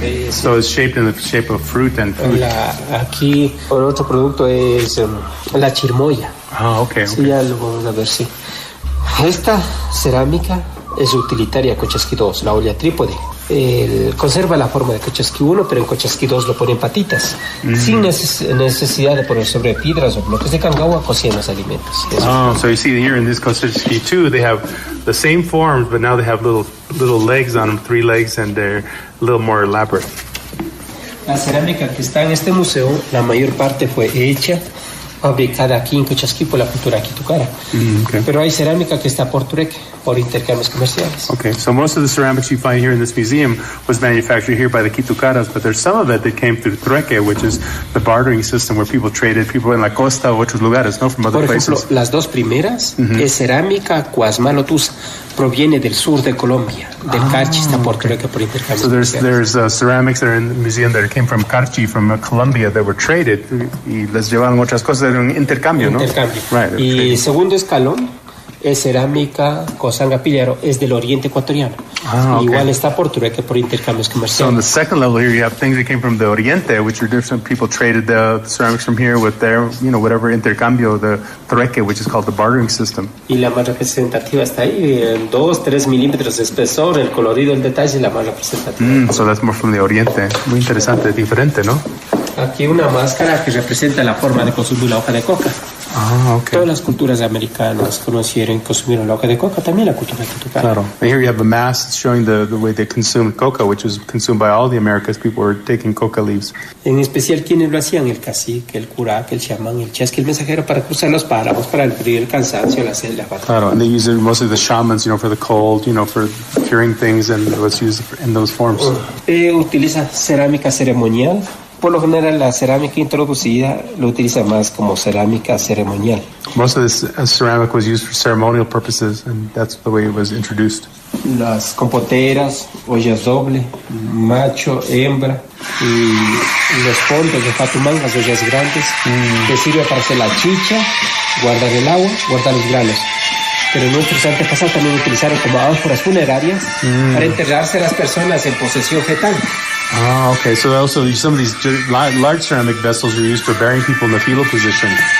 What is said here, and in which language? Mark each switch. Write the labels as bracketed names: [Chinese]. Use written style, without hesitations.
[English] So it's shaped in the shape of fruit and food. [Spanish] Aquí el otro producto es la chirmoya. [English] Okay. [Spanish] Sí, ya lo vamos a ver, sí. Esta cerámica es utilitaria Cochasqui 2, la olla trípode. Conserva la forma de Cochasqui 1, pero en Cochasqui 2 lo ponen patitas, sin necesidad de poner sobre piedras o bloques de cangagua, cocían los alimentos. [English] So you see here in this Cochasqui 2, they have the same forms, but now they have little legs on them, 3 legs, and they're a little more elaborate. [Spanish] La cerámica que está en este museo, la mayor parte fue hecha, fabricada aquí en Cochasqui por la cultura quitucara. Pero hay cerámica que está por trueque, por intercambios comerciales. [English] So most of the ceramics you find here in this museum was manufactured here by the Quitucaras, but there's some of it that came through trueque, which is the bartering system where people traded, people in [Spanish] la costa o otros lugares, no, [English] from other places. [Spanish] Por ejemplo, las dos primeras es cerámica cuasmalotusa, proviene del sur de Colombia, del Carchi, está por trueque, por intercambios comerciales. [English] So there's ceramics that are in the museum that came from Carchi, from Colombia, that were traded, [Spanish] y les llevaban otras cosas, era un intercambio, ¿no? Right. Y segundo escalón es cerámica Cosanga Pillero, es del oriente ecuatoriano. [English] Ah, okay. [Spanish] Igual está por trueque, por intercambios [English] So on [Spanish] comerciales. [English] the second level here, you have things that came from the Oriente, which are different people traded the ceramics from here with their, whatever intercambio, the trueque, which is called the bartering system. [Spanish] Y la más representativa está ahí, en 2-3 milímetros de espesor, el colorido, el detalle es la más representativa. [English] So that's more from the Oriente. [Spanish] Muy interesante, diferente, ¿no? Aquí una máscara que representa la forma de consumir la hoja de coca. [English] Ah, okay. [Spanish] Todas las culturas americanas conocieron y consumieron la hoja de coca, también la cultura mexicana. Claro. [English] And here you have a mask showing the way they consumed coca, which was consumed by all the Americas. People were taking coca leaves. [Spanish] En especial, ¿quiénes lo hacían? El cacique, el curaque, el chamán, el chasqui, el mensajero para cruzar los páramos, para el frío, el cansancio, la sed, la fatiga. Claro. [English] And they used it mostly the shamans, for the cold, for curing things, and it was used in those forms. [Spanish] Utiliza cerámica ceremonial. Por lo general, la cerámica introducida lo utiliza más como cerámica ceremonial. [English] Most of this ceramic was used for ceremonial purposes, and that's the way it was introduced. [Spanish] Las compoteras, ollas doble, macho, hembra, y los fondos de fatumangas, ollas grandes, que sirve para hacer la chicha, guardar el agua, guardar los granos. Pero nuestros antepasados también utilizaron como ánforas funerarias para enterrarse a las personas en posesión fetal. [English] Ah, okay. So also some of these large ceramic vessels were used for burying people in the fetal position.